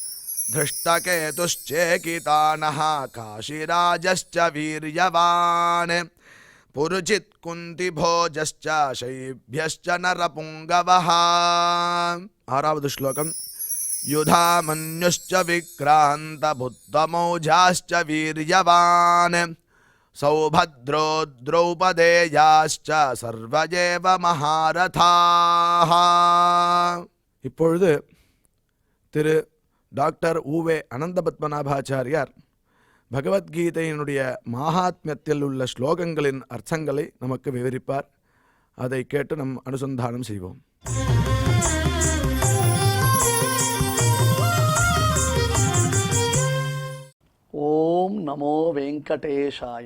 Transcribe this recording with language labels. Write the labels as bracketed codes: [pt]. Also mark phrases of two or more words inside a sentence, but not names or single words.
[sa] धृष्टकेतुश्चेकितानः काशीराजश्च वीर्यवान् पुरुचित् कुन्तिभोजश्च शैभ्यश्च नरपुङ्गवः। [ta] 6வது श्लोकम। [sa] युधामन्युश्च विक्रान्तबुद्धमौजाश्च वीर्यवान् सौभद्रो द्रौपदेयाश्च सर्व एव महारथाः। [ta] இப்பொழுது திரு டாக்டர் உவே அனந்தபத்மநாபாச்சாரியார் பகவத்கீதையினுடைய மகாத்மியத்தில் உள்ள ஸ்லோகங்களின் அர்த்தங்களை நமக்கு விவரிப்பார். அதை கேட்டு நம் அனுசந்தானம் செய்வோம். [sa] ॐ नमो वेङ्कटेशाय.